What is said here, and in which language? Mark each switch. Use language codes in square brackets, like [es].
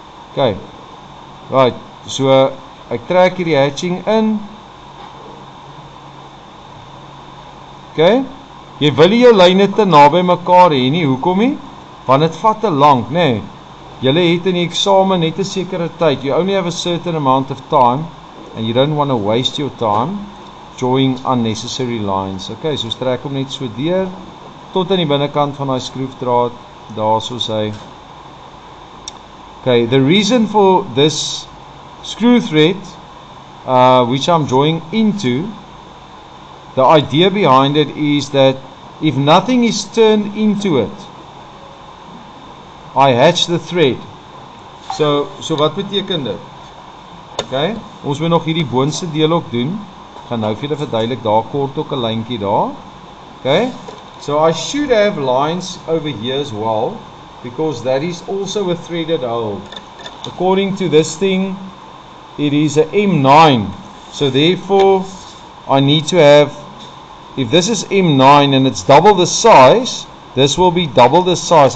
[af] Okay. Right, so ek trek hier die hatching in. Okay. Jy wil nie jou lyne te naby mekaar hê nie, hoekom nie? Want dit vat te lank, nê? Julle het in die eksamen net 'n sekere tyd. [en] You only have a certain amount of time and you don't want to waste your time drawing unnecessary lines. [af] Okay, so trek hom net so deur tot aan die binnekant van daai skroefdraad, daar soos hy. [en] Okay, the reason for this screw thread, which I'm drawing into, the idea behind it is that if nothing is turned into it, I hatch the thread. [af] So wat beteken dit? Okay, ons moet nog hierdie boonste deel ook doen. Ek gaan nou vir julle verduidelik, daar kort ook 'n lyntjie daar. [en] Okay, so I should have lines over here as well, because that is also a threaded hole. According to this thing, it is a M9. So therefore, I need to have, if this is M9 and it's double the size, this will be double the size.